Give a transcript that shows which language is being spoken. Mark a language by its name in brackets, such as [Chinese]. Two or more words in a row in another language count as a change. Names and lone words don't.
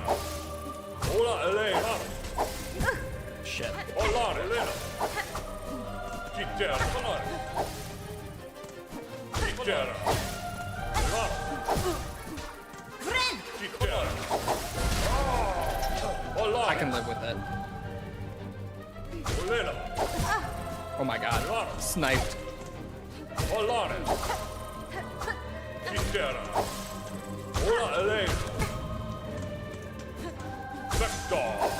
[English] Ola Elena. Shit. Olar Elena. Kitera. Polaris. Kitera. Olar. Kitera. Olar. I can live with it. Olena. Oh my god. Sniped. Olar. Kitera. Ola Elena. Vector.